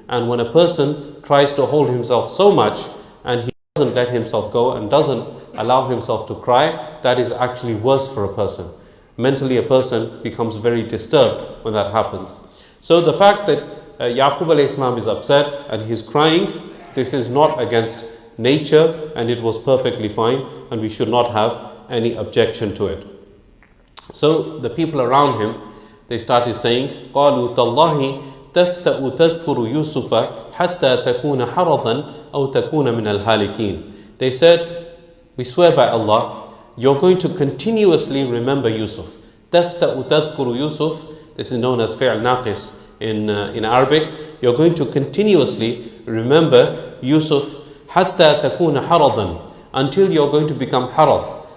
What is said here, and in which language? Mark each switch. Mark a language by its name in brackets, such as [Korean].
[English] And when a person tries to hold himself so much and he doesn't let himself go and doesn't allow himself to cry, that is actually worse for a person. Mentally, a person becomes very disturbed when that happens. So the fact that Yaqub alayhi salam is upset and he's crying, this is not against nature, and it was perfectly fine, and we should not have any objection to it. So the people around him, they started saying, [Arabic] قالوا تالله تفتأ تذكر يوسف حتى تكون حرضا أو تكون من الهالكين. [English] They said, we swear by Allah, you're going to continuously remember Yusuf. [Arabic] تفتأ تذكر [English] Yusuf, this is known as fi'l naqis in Arabic. You're going to continuously remember Yusuf [Arabic] حتى تكون حرضا, [English] until you're going to become harad.